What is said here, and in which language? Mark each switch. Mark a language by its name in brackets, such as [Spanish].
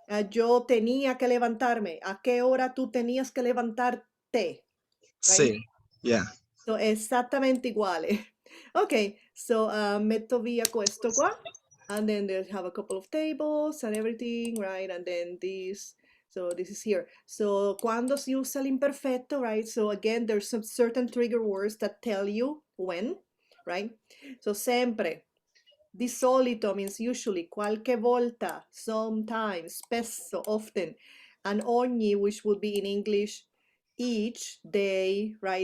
[Spanish] Yo tenía que levantarme. ¿A qué hora tú tenías que levantarte? [English] Right? [Spanish] Sí. Yeah. [Italian] So, esattamente uguale. Okay, so metto via questo qua. [English] And then they have a couple of tables and everything, right? And then this, so this is here. So, [Italian] cuando si usa l'imperfetto, [English] right? So again, there's some certain trigger words that tell you when, right? So, sempre. [Italian] Di solito [English] means usually, [Italian] qualche volta, [English] sometimes, spesso, often, and ogni, which would be in English each day, right?